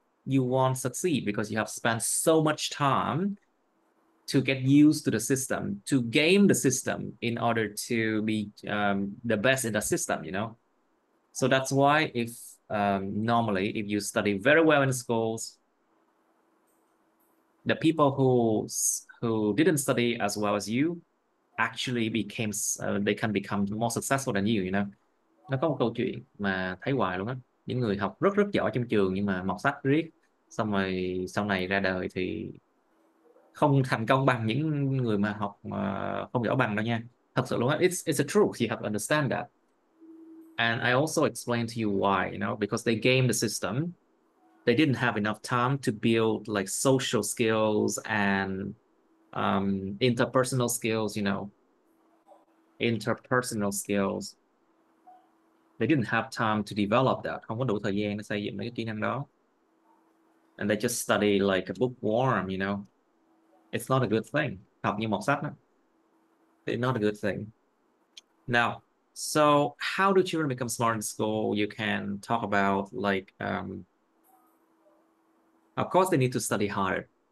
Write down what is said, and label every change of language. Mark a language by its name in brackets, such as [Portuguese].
[English] You won't succeed because you have spent so much time to get used to the system, to game the system in order to be the best in the system, you know. So that's why if normally if you study very well in schools, the people who didn't study as well as you actually became they can become more successful than you know. [Vietnamese] Nó có một câu chuyện mà thấy hoài luôn á, những người học rất rất giỏi trong trường nhưng mà mọt sách riết, xong rồi sau này ra đời thì không thành công bằng những người mà học không giỏi bằng đâu nha. Thật sự luôn á, [English] it's a truth, you have to understand that. And I also explained to you why, you know, because they game the system. They didn't have enough time to build like social skills and interpersonal skills, you know, interpersonal skills. They didn't have time to develop that. [Vietnamese] Không có đủ thời gian để xây dựng mấy cái kỹ năng đó. [English] And they just study like a bookworm, you know. It's not a good thing. [Vietnamese] Học như một sách đó. [English] It's not a good thing. Now, so how do children become smart in school? You can talk about like, of course, they need to study harder.